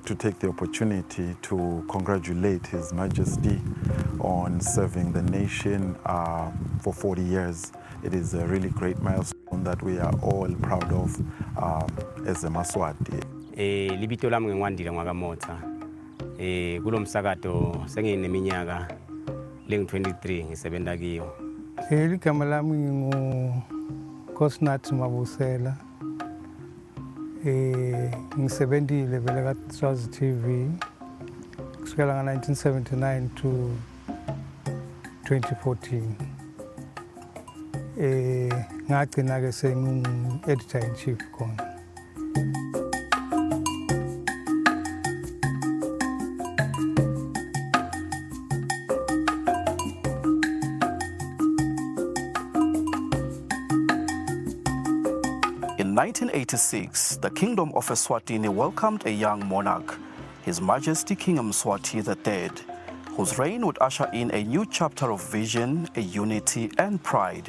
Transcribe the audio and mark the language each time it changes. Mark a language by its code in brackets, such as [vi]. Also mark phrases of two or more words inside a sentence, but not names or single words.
[en] to take the opportunity to congratulate His Majesty on serving the nation for 40 years. It is a really great milestone that we are all proud of as a Maswati. [ss] Libito lami ngiwandile ngwakamotha. Kulo msakato sengineminyaka lengu-23 ngisebenza kiyo. Igama lami nginguKosinathi Mabusela. Ngisebenzile vele ka-Swazi TV kusukela nga-1979 to 2014. Ngagcina-ke sengu-editor-in-chief khona. [en] In 1986, the Kingdom of Eswatini welcomed a young monarch, His Majesty King Mswati III, whose reign would usher in a new chapter of vision, unity, and pride.